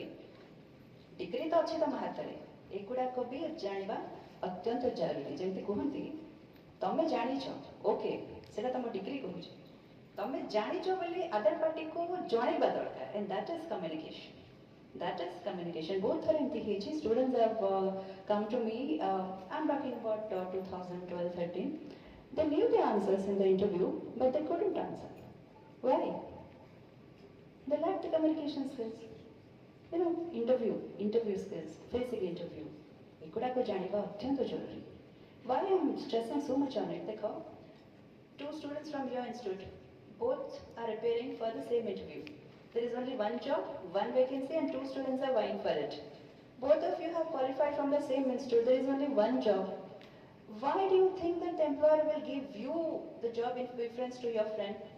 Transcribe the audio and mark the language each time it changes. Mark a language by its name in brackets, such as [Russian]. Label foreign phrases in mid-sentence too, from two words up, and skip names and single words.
[Odia] ଡିଗ୍ରୀ ତ ଅଛି ତମ ହାତରେ, ଏଗୁଡ଼ାକ ବି ଜାଣିବା ଅତ୍ୟନ୍ତ ଜରୁରୀ। ଯେମିତି କୁହନ୍ତି ତମେ ଜାଣିଛ ଓକେ ସେଟା ତମ ଡିଗ୍ରୀ କହୁଛି, ତମେ ଜାଣିଛ ବୋଲି [English] other partyକୁ [Odia] ଜଣେଇବା ଦରକାର, [English] and that is communication. That is communication. [Odia] ବହୁତ ଥର ଏମିତି ହେଇଛି, [English] students have come to me, I'm talking about 2012-13. They knew the answers in the interview, but they couldn't answer. Why? They lacked the communication skills. You know, interview skills, basic interview. [Odia] ଏଗୁଡ଼ାକ ଜାଣିବା ଅତ୍ୟନ୍ତ ଜରୁରୀ। [English] Why I am stressing so much on it? देखो, two students from your institute, both are appearing for the same interview. There is only one job, one vacancy, and two students are vying for it. Both of you have qualified from the same institute. There is only one job. Why do you think that the employer will give you the job in preference to your friend?